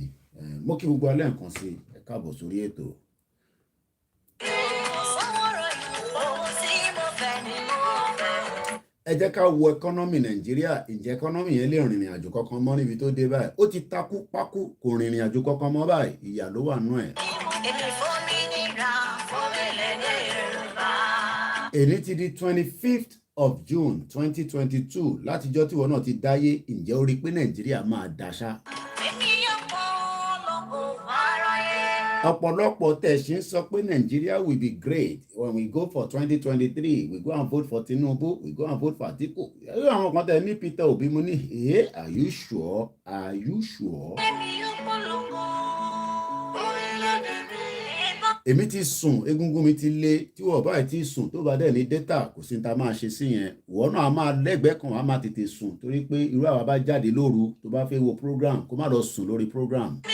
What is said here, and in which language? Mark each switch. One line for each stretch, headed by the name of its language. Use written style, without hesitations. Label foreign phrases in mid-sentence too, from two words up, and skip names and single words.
Yoruba: Mo kí gbogbo alẹ́ nǹkan sí ẹ káàbọ̀ sórí ètò. Ẹ jẹ́ ká wo ẹkọ́nọ́mì Nàìjíríà. Ǹjẹ́ ẹkọ́nọ́mì yẹn lè rìnrìn àjò kankan mọ́ níbi tó dé báyìí? Ó ti takú pákú kò rìnrìn àjò kankan mọ́ báyìí. Ìyà ló wà nú ẹ̀. Èní ti di
English: 25th of June
Yoruba: 2022 látijọ́ tí wọn náà ti dáyé. Ǹjẹ́ ó rí pé Nàìjíríà máa daṣá? Ọ̀pọ̀lọpọ̀ tẹ̀sí ń sọ pé
English: Nigeria will be great when we go for 2023 we go and vote for Tinubu we go and vote for Atiku.
Yoruba: Àwọn kan tẹ̀ ní Peter Obi mo ní
English: are you sure? Are you sure?
Yoruba: Èmi ti sùn egungun mi ti le tí wọ́n báyìí ti sùn tó bá dẹ̀ ní data kò sí ta máa ṣe sí yẹn wọ́n náà a máa lẹ́gbẹ̀ẹ́ kan a máa tètè sùn torí pé irú àwa bá jáde lóru tó bá fẹ́ wo program kó má lọ sùn lórí program.